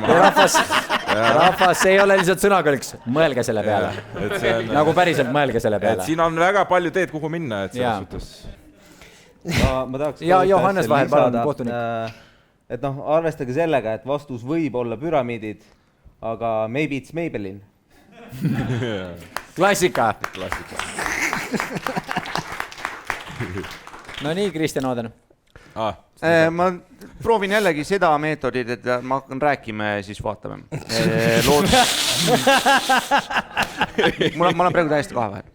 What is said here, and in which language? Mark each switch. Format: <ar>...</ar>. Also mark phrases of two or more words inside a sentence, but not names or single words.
<et>Rahvas, see ei ole lihtsalt sõnakõlks. Mõelge selle peale. Nagu päriselt mõelge selle peale. Siin on väga palju teed, kuhu minna, et selles suhtes. Ma tahaks Johannes vahel, palun, kohtunik. Et arvestage sellega, et vastus võib olla püramiidid, aga</et> <en>maybe it's Maybelline.</en> <et>Klassika. No nii, Kristjan Oodan. Ma proovin jällegi seda meetodit, et ma hakkan rääkima ja siis vaatame. Ma olen praegu täiesti kahe vahel.</et>